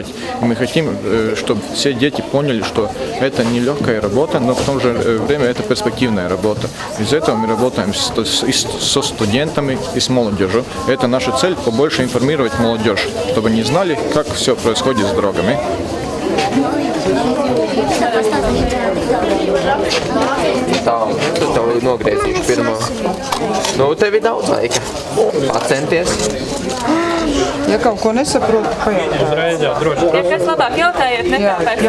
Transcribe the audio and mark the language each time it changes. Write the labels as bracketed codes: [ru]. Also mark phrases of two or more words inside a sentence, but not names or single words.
[ru] И мы хотим, чтобы все дети поняли, что это не легкая работа, но в то же время это перспективная работа. Из-за этого мы работаем со студентами и с молодежью. Это наша цель – побольше информировать молодежь, чтобы они знали, как все происходит с дорогами. [lv] Tā, tev nogriezīšu pirmo. Nu, tev ir daudz laika. Atcenties. Ja kaut ko nesaprotu, pajautāju. Ja kas labāk jautājiet, nekā pēc tam.